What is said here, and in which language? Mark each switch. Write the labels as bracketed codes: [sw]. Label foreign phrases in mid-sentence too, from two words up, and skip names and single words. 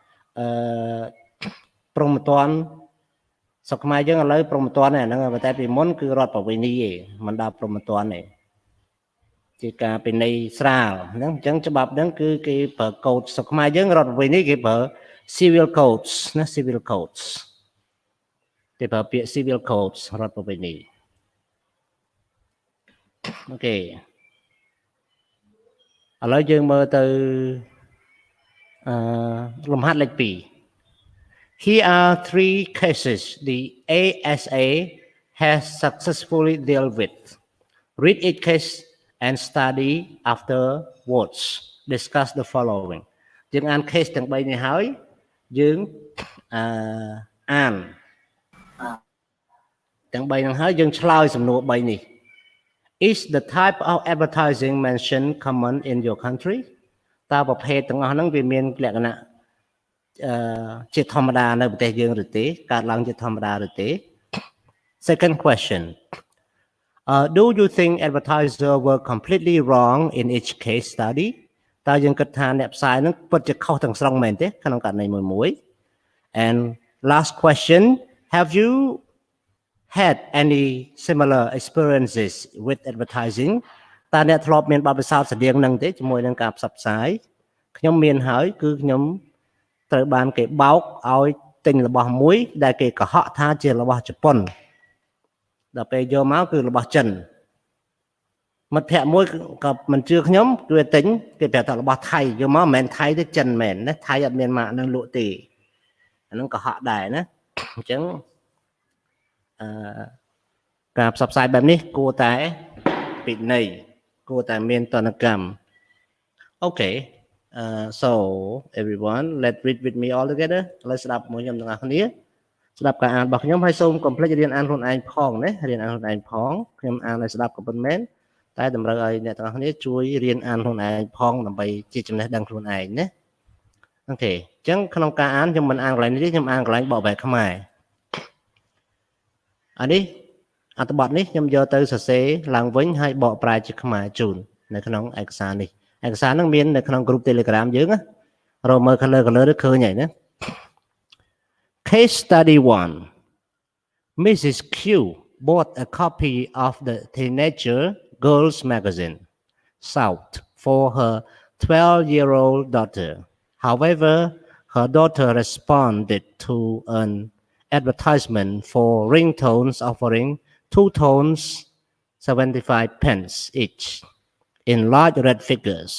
[km] ព្រហ្មទណ្ឌស្រុកខ្មែរយើងឥឡូវព្រហ្មទណ្ឌហ្នឹងតែពីមុនគឺរដ្ឋប្រវេណីឯងមិនដល់ព្រហ្មទណ្ឌទេជាការពិន័យស្រាលហ្នឹងអញ្ចឹងច្បាប់ហ្នឹងគឺគេប្រើកូដស្រុកខ្មែរយើងរដ្ឋប្រវេណីគេប្រើ [en] civil codes [km] ណា [en] civil codes [km] គេប្រើពាក្យ [en] civil codes [km] រដ្ឋប្រវេណី អូខេឥឡូវយើងមើលទៅលំហាត់លេខ2 [en] Here are 3 cases the ASA has successfully dealt with. Read each case and study afterwards. Discuss the following. [km] យើងអាន case ទាំង3នេះហើយយើងអានទាំង3ហ្នឹងហើយយើងឆ្លើយសំណួរ3នេះ [en] Is the type of advertising mentioned common in your country? [km] តើប្រភេទទាំងអស់ហ្នឹងវាមានលក្ខណៈជាធម្មតានៅប្រទេសយើងឬទេកើតឡើងជាធម្មតាឬទេ [en] Second question do you think advertisers were completely wrong in each case [km] study តើយើងគិតថាអ្នកផ្សាយហ្នឹងពិតជាខុសទាំងស្រុងមែនទេក្នុងករណីមួយ [en] And last question have you had any similar experiences with advertising [km] តើអ្នកធ្លាប់មានបទពិសោធន៍ស្តៀងនឹងទេជាមួយនឹងការផ្សព្វផ្សាយខ្ញុំមានហើយគឺខ្ញុំត្រូវបានគេបោកឲ្យទិញរបស់មួយដែលគេកុហកថាជារបស់ជប៉ុនដល់ពេលយកមកគឺរបស់ចិនមិត្តភ័ក្តិមួយក៏មិនជឿខ្ញុំគឺទិញគេប្រាប់ថារបស់ថៃយកមកមិនមែនថៃទេចិនមែនណាថៃអត់មានម៉ាកនឹងលក់ទេអានឹងកុហកដែរណាអញ្ចឹង ការផ្សព្វផ្សាយបែបនេះគួរតែពិន័យគួរតែមានទណ្ឌកម្ម [en] Okay so everyone let's read with me all together [km] ឥឡូវស្ដាប់មួយខ្ញុំទាំងអស់គ្នាស្ដាប់ការអានរបស់ខ្ញុំហើយសូមកុំភ្លេចរៀនអានខ្លួនឯងផងណារៀនអានខ្លួនឯងផងខ្ញុំអានឲ្យស្ដាប់ក៏ប៉ុន្មានតែតម្រូវឲ្យអ្នកទាំងអស់គ្នាជួយរៀនអានខ្លួនឯងផងដើម្បីជាចំណេះដឹងខ្លួនឯងណាអូខេអញ្ចឹងក្នុងការអានខ្ញុំមិនអានកន្លែងនេះទេខ្ញុំអានកន្លែងបកប្រែខ្មែរ អានេះអត្ថបទនេះខ្ញុំយកទៅសរសេរឡើងវិញហើយបកប្រែជាខ្មែរជូននៅក្នុងឯកសារនេះឯកសារហ្នឹងមាននៅក្នុង group Telegram យើងណារកមើល color ទៅឃើញហើយណា [en] Case study 1 Mrs. Q bought a copy of the teenager girls magazine South for her 12-year-old daughter. However, her daughter responded to an advertisement for ringtones offering 2 tones 75 pence each in large red figures.